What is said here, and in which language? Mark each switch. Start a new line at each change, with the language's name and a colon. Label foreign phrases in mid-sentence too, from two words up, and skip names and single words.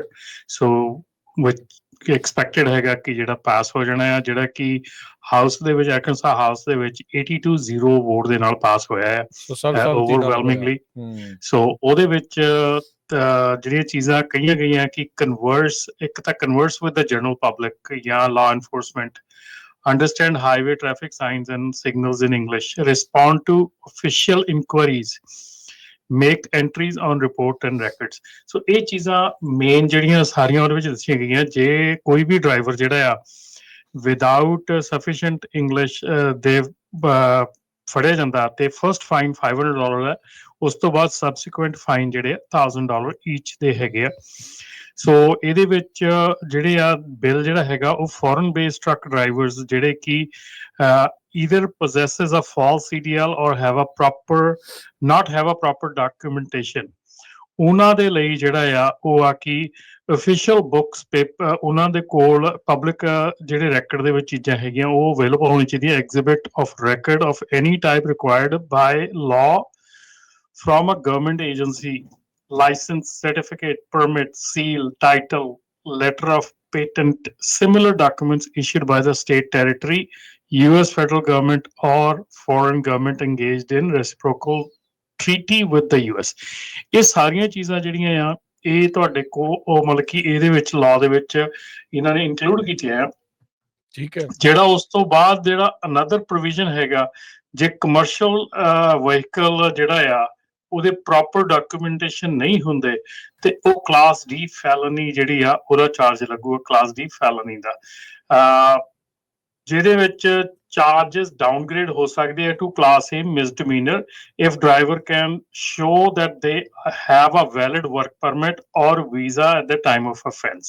Punjabi: ਸੋ ਵਿਚ ਐਕਸਪੈਕਟਡ ਹੈਗਾ ਕਿ ਜਿਹੜਾ ਪਾਸ ਹੋ ਜਾਣਾ ਆ, ਜਿਹੜਾ ਕਿ ਹਾਊਸ ਦੇ ਵਿੱਚ ਅਰਕਨਸਾ ਹਾਊਸ ਦੇ ਵਿੱਚ 82-0 ਵੋਟ ਦੇ ਨਾਲ ਪਾਸ ਹੋਇਆ ਹੈ ਓਵਰਵੈਲਮਿੰਗਲੀ। ਸੋ ਉਹਦੇ ਵਿੱਚ ਜਿਹੜੀਆਂ ਚੀਜ਼ਾਂ ਕਹੀਆਂ ਗਈਆਂ ਕਿ ਇੱਕ ਤਾਂ
English: converse with the general public
Punjabi: ਜਾਂ
English: law enforcement, understand highway traffic signs and signals in English, respond to official inquiries, make entries on report and records।
Punjabi: ਸੋ ਇਹ ਚੀਜ਼ਾਂ ਮੇਨ ਜਿਹੜੀਆਂ ਸਾਰੀਆਂ ਉਹਦੇ ਵਿੱਚ ਦੱਸੀਆਂ ਗਈਆਂ। ਜੇ ਕੋਈ ਵੀ ਡਰਾਈਵਰ ਜਿਹੜਾ ਆ
English: without sufficient English
Punjabi: ਦੇ ਫੜਿਆ ਜਾਂਦਾ ਤੇ
English: first fine
Punjabi: $500 ਹੈ, ਉਸ ਤੋਂ ਬਾਅਦ
English: subsequent fine
Punjabi: ਜਿਹੜੇ $1000 ਈਚ ਦੇ ਹੈਗੇ ਆ। ਸੋ ਇਹਦੇ ਵਿੱਚ ਜਿਹੜੇ ਆ ਬਿੱਲ ਜਿਹੜਾ ਹੈਗਾ ਉਹ
English: foreign based truck drivers
Punjabi: ਜਿਹੜੇ ਕਿ
English: either possesses a false CDL or not have a proper documentation,
Punjabi: ਉਹਨਾਂ ਦੇ ਲਈ ਜਿਹੜਾ ਆ ਉਹ ਆ ਕਿ
English: official books paper
Punjabi: ਉਹਨਾਂ ਦੇ ਕੋਲ ਪਬਲਿਕ ਜਿਹੜੇ ਰੈਕਡ ਦੇ ਵਿੱਚ ਚੀਜ਼ਾਂ ਹੈਗੀਆਂ ਉਹ ਅਵੇਲੇਬਲ ਹੋਣੀ ਚਾਹੀਦੀਆਂ।
English: exhibit of record of any type required by law from a government agency, license, certificate, permit, seal, title, letter of patent, similar documents issued by the state, territory, US federal government or foreign government engaged in reciprocal treaty with the US।
Punjabi: ਇਹ ਸਾਰੀਆਂ ਚੀਜ਼ਾਂ ਜਿਹੜੀਆਂ ਆ ਇਹ ਤੁਹਾਡੇ ਕੋਲ ਉਹ ਮਤਲਬ ਕਿ ਇਹਦੇ ਵਿੱਚ ਲਾਅ ਦੇ ਵਿੱਚ ਇਹਨਾਂ ਨੇ ਇਨਕਲੂਡ ਕੀਤੀਆਂ ਆ। ਠੀਕ ਹੈ। ਜਿਹੜਾ ਉਸ ਤੋਂ ਬਾਅਦ ਜਿਹੜਾ
English: another provision
Punjabi: ਹੈਗਾ, ਜੇ
English: commercial vehicle
Punjabi: ਜਿਹੜਾ ਆ ਉਹਦੇ
English: proper documentation
Punjabi: ਨਹੀਂ ਹੁੰਦੇ ਤੇ ਉਹ
English: class D felony
Punjabi: ਜਿਹੜੀ ਆ ਉਹਦਾ ਚਾਰਜ ਲੱਗੂਗਾ,
English: class D felony
Punjabi: ਦਾ, ਜਿਹਦੇ ਵਿੱਚ
English: charges downgrade
Punjabi: ਹੋ ਸਕਦੇ ਆ
English: to class A misdemeanor if driver can show that they have a valid work permit or visa at the time of offense.